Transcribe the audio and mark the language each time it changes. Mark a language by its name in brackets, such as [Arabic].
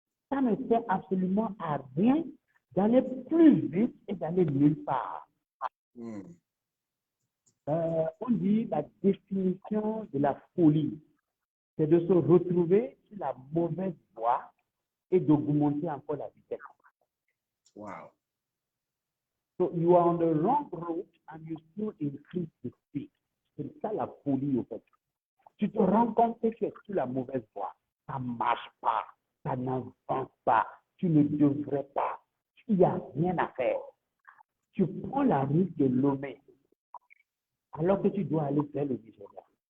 [French] Ça ne sert absolument à rien d'aller plus vite et d'aller nulle part. On dit la définition de la folie, c'est de se retrouver sur la mauvaise voie et d'augmenter encore la vitesse. Wow. [English] So you are on the wrong road and you still increase the speed. [French] C'est ça la folie, au fait. Tu te rends compte que tu es sur la mauvaise voie. Ça ne marche pas. Ça n'avance pas. Tu ne devrais pas. Il n'y a rien à faire. Tu prends la route de Lomé alors que tu dois aller vers le Nigeria.